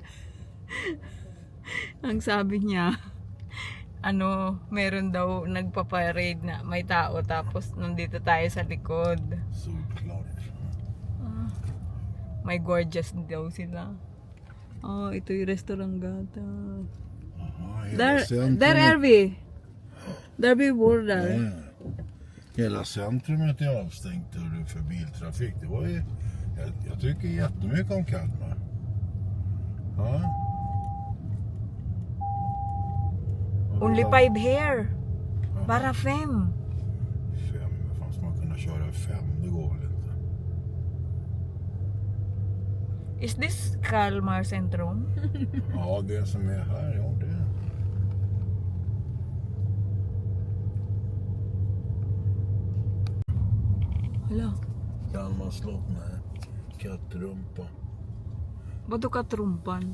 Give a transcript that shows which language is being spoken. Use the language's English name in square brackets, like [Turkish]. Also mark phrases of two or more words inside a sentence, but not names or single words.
[Filipino] Ang sabi niya, meron daw nagpaparade na may tao tapos nandito tayo sa likod. [Swedish] Solklart. [Filipino] May gorgeous daw sila. Ito yung restaurant gata. [Swedish] Där är vi. Där vi bor där. Hela centrumet är avstängt för biltrafik. Det var ju, jag tycker jättemycket om Kalmar. Ja. [English] Only 5 here. [Swedish] Bara 5. 5, fan ska man kunna köra 5? Det går väl inte. [English] Is this Kalmar Centrum? [Swedish] Ja, det som är här, ja det. [Filipino] Hala. [Swedish] Kalmar slott med kattrumpa. Vadå katrumpan?